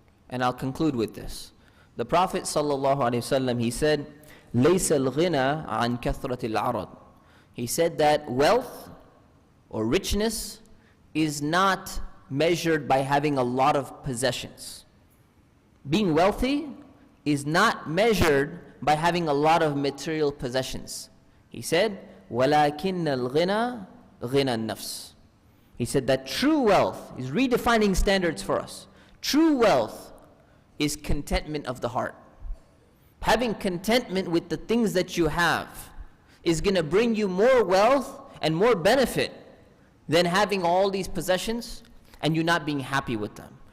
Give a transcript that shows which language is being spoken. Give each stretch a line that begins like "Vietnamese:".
English: And I'll conclude with this. The Prophet sallallahu alaihi wasallam, he said,
Arabic: لَيْسَ الْغِنَى عَنْ كَثْرَةِ الْعَرَضِ.
English: He said that wealth or richness is not measured by having a lot of possessions. Being wealthy is not measured by having a lot of material possessions. He said,
Arabic: وَلَكِنَّ الْغِنَى غِنَى النَّفْسِ.
English: He said that true wealth is redefining standards for us. True wealth is contentment of the heart. Having contentment with the things that you have is going to bring you more wealth and more benefit than having all these possessions and you not being happy with them.